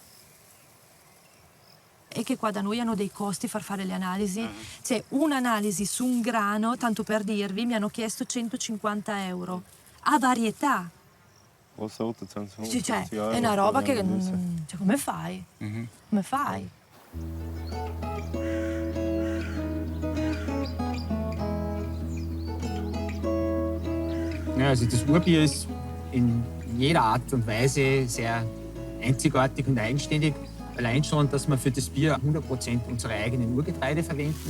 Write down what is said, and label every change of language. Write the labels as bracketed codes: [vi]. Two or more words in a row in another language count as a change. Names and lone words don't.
[it] E che qua da noi hanno dei costi far fare le analisi. Cioè un'analisi su un grano, tanto per dirvi, mi hanno chiesto 150 euro. A varietà. Cioè, è una roba che... Cioè, come fai? Come fai? [de] Ja, also das Urbier ist in jeder Art und Weise sehr einzigartig und eigenständig. Allein schon, dass wir für das Bier 100% unsere eigenen Urgetreide verwenden.